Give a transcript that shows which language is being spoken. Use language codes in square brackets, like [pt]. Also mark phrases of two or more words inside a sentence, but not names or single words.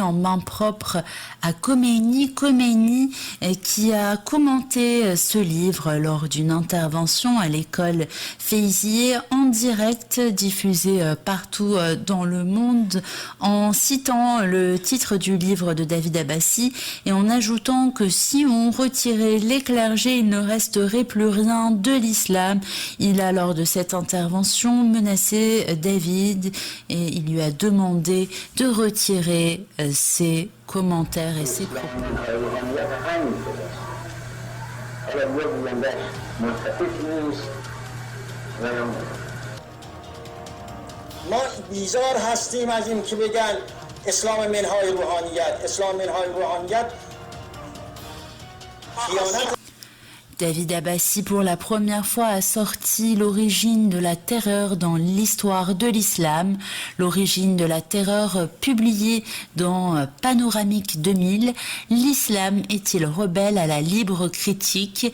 [fr] en main propre à Khomeini, qui a commenté ce livre lors d'une intervention à l'école Feyzieh en direct diffusée partout dans le monde, en citant le titre du livre de David Abbassi et en ajoutant que si on retirait les clergés, il ne resterait plus rien de l'islam. Il a lors de cette intervention menacé David et il lui a demandé de retirer ses commentaires et ses propos. [fa] ما بیزار هستیم از این که بگن اسلام منهای روحانیت خیانت. [fr] David Abbassi, pour la première fois, a sorti l'origine de la terreur dans l'histoire de l'islam. L'origine de la terreur publiée dans Panoramique 2000. L'islam est-il rebelle à la libre critique?